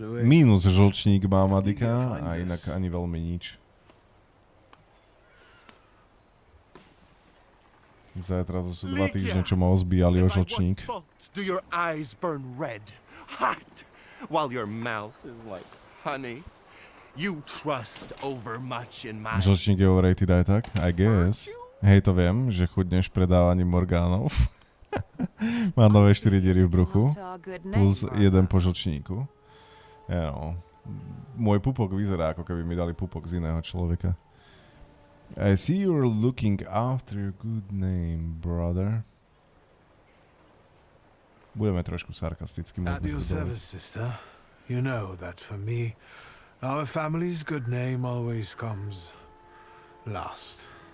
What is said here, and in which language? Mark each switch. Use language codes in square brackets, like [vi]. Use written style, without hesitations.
[sk] Mínus žlčník má Madika a inak ani veľmi nič. Zajtra to sú 2 týždne, čo ma ozbíjali o žlčník. [en] Do your eyes burn red, hot, while your mouth is like honey? You trust overmuch in my... [sk] Žlčník je overrated aj tak? [en] I guess. [sk] Hej, to viem, že chudneš predávaním orgánov. Má nové 4 diery v bruchu. Plus 1 po žlčníku. Môj pupok vyzerá, ako keby mi dali pupok z iného človeka. [en] I see you're looking after your good name, brother. [sk] Budeme trošku sarkasticky. [en] At your service, sister. You know that for me, our family's good name always comes last.